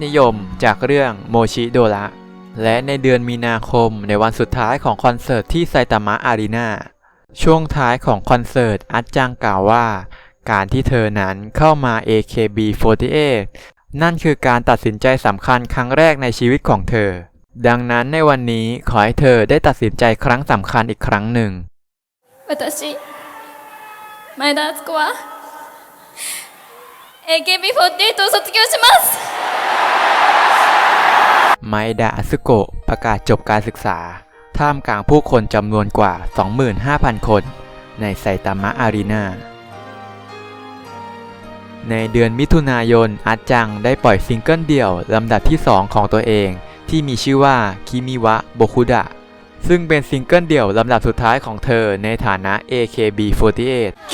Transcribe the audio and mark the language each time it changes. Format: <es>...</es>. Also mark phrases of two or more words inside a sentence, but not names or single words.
<th>นิยมจากเรื่องโมชิโดระและในเดือนมีนาคมในวันสุดท้ายของคอนเสิร์ตที่ไซตามะอารีนาช่วงท้ายของคอนเสิร์ตอัดจังกล่าวว่าการที่เธอนั้นเข้ามา AKB48 นั่นคือการตัดสินใจสำคัญครั้งแรกในชีวิตของเธอดังนั้นในวันนี้ขอให้เธอได้ตัดสินใจครั้งสำคัญอีกครั้งหนึ่ง</th> <ja>私前田敦子は AKB48 を卒業します</ja> <th>ไมดะ อาซึโกะประกาศจบการศึกษาท่ามกลางผู้คนจำนวนกว่า 25,000 คนในไซตามะอารีนาในเดือนมิถุนายนอัดจังได้ปล่อยซิงเกิลเดี่ยวลำดับที่ 2 ของตัวเองที่มีชื่อว่าคิมิวะโบคุดะซึ่งเป็นซิงเกิลเดี่ยวลำดับสุดท้ายของเธอในฐานะ AKB48</th>